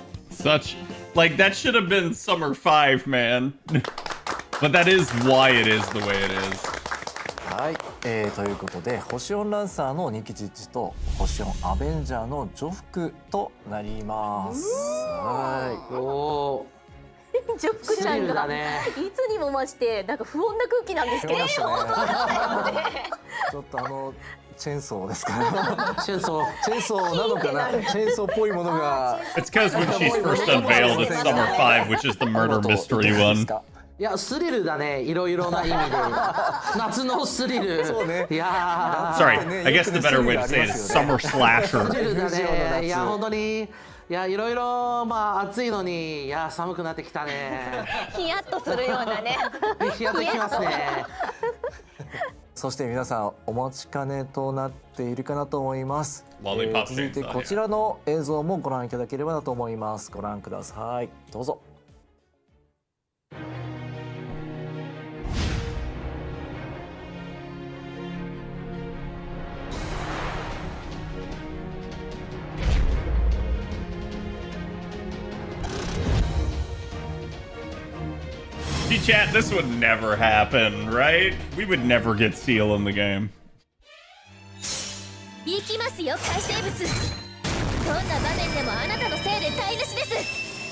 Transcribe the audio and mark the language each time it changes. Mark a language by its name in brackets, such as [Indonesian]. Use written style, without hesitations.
[English] Such like that should have been Summer 5, man. But that is why it is the way it is. [Japanese] はい、ということで星4ランサーのニキチッチと星4アベンジャーのジョフクとなります。はい。おジョフクちゃんが、いつにも増してなんか不穏な空気なんですけど。ちょっとチェーンソーですか。チェーンソーなのかな。チェーンソーっぽいものが。 [English] It's because when she's first unveiled at Summer 5, which is the murder mystery one. [Japanese] いや、スリルだね、いろいろな意味で。夏のスリル。そうね。いや [English] Sorry, I guess the better way to say it is summer slasher. [Japanese] スリルだね。いや、本当に。いや、いろいろ、まあ、暑いのに、いや、寒くなってきたね。ヒヤッとするようなね。ヒヤッときますね。そして皆さんお待ちかねとなっているかなと思います。続いてこちらの映像もご覧いただければなと思います。ご覧ください。どうぞ。 [English] See, chat, this would never happen, right? We would never get Seal in the game. [Japanese] 行きますよ、海生物。どんな場面でもあなたのせいで台無しです。